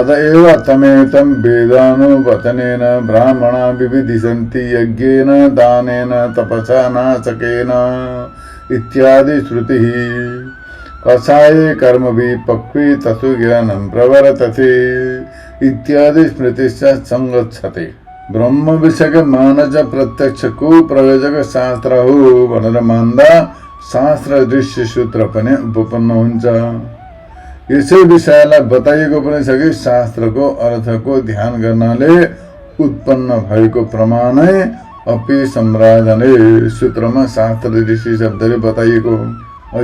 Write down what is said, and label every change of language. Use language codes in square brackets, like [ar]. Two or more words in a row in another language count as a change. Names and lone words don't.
[sa] अतएव तमेतं वेदानुवचनेन ब्राह्मणा विविदिशन्ति यज्ञेन दानेन तपसा नाशकेन इत्यादि श्रुतिः। कषाये कर्मभिः पक्वे तथो ज्ञानं प्रवर्तते इत्यादि स्मृतिश्च संगच्छते। [ne] ब्रह्म विषयको मानस प्रत्यक्षको प्रयोजक शास्त्र हो भनेर मान्दा शास्त्र दृश्य सूत्र पनि उपपन्न हुन्छ। यसै विषयलाई बताइएको पनि छ कि शास्त्रको अर्थको ध्यान गर्नाले उत्पन्न भएको प्रमाणै [sa] अपि सम्राधने [ne] सूत्रमा शास्त्र दृश्य शब्दले बताइएको हो।